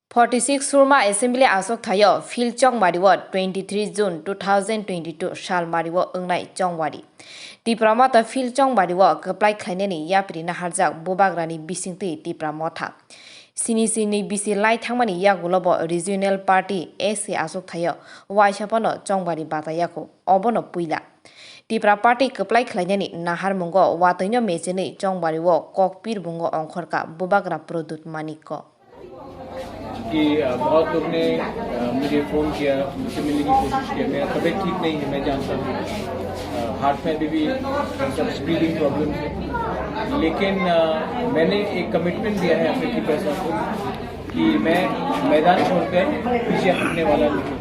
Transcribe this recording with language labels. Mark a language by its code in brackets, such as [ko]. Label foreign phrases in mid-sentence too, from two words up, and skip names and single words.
[trp] 46 Surma Assembly Asok Thayo Phil Chongwadi Ward 23 June 2022 Shal Mariwo Ungnai Chongwadi Tipramata Phil Chongwadi Ward Kaplai Khainani Yapri Naharjak Bobagrani Bisingti Tipramotha Sini Bisi Lai Thangmani Yagulobo [en] Regional Party [trp] AC Asok Thayo Waishapano Chongwadi Batayako Obono Puila Tipra Party Kaplai Khainani Nahar Mungo Watanyo Mecheni Chongwadi Ward Kokpir Bungo Onkhorka Bobagra Product Maniko [hi] कि बहुत लोग ने मुझे फ़ोन किया, मुझसे मिलने की कोशिश की। मेरा तबीयत ठीक नहीं है, मैं जानता हूँ। हार्ट में अभी भी सब [en] spreading problem [hi] है, लेकिन मैंने एक कमिटमेंट दिया है अपने टीपरा को कि मैं मैदान छोड़कर पीछे हटने वाला नहीं।